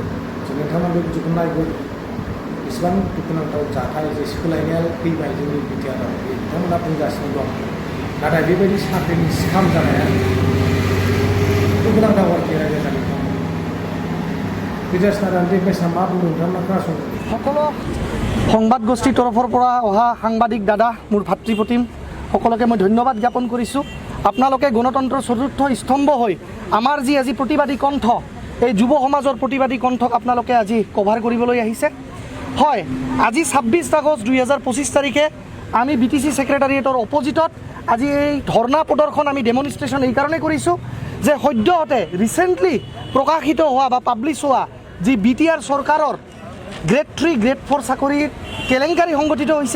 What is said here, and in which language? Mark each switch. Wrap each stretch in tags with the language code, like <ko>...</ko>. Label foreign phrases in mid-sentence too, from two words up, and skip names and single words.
<brx>जों नोंथांमोना बे भिडिअखौ नायगोन, बेसेबां दुखुनांथाव जाथाय जे सोलायनाया फैबाय जोंनि BTRआव बिथांमोना बुंगासिनो दं। नाथाय बेबायदि साख्रिनि स्काम जानाया दुखुनांथाव आरोखि रायजो राजानि। पृथ्वीराज नारायण देव मेचआ मा बुंदों नोंथांमोना खोनासंदों।</brx> <as>সকলো সংবাদ গোষ্ঠীৰ তৰফৰ পৰা অহা সাংবাদিক দাদা, মোৰ ভাতৃপ্ৰতিম সকলোকে মই ধন্যবাদ জ্ঞাপন কৰিছোঁ। আপোনালোকে গণতন্ত্ৰৰ চতুৰ্থ স্তম্ভ হৈ আমাৰ যি আজি প্ৰতিবাদী কণ্ঠ, এই যুৱ সমাজৰ প্ৰতিবাদী কণ্ঠক আপোনালোকে আজি কভাৰ কৰিবলৈ আহিছে। হয়, আজি 26 আগষ্ট 2025 তাৰিখে আমি BTC ছেক্ৰেটাৰিয়েটৰ অপজিটত আজি এই ধৰ্ণা প্ৰদৰ্শন, আমি ডেমনষ্ট্ৰেশ্যন এই কাৰণে কৰিছোঁ যে সদ্যহতে ৰিচেণ্টলি প্ৰকাশিত হোৱা বা পাব্লিছ হোৱা যি BTR চৰকাৰৰ গ্ৰেড 3, গ্ৰেড 4 চাকৰিৰ কেলেংকাৰী সংগঠিত হৈছে।</as>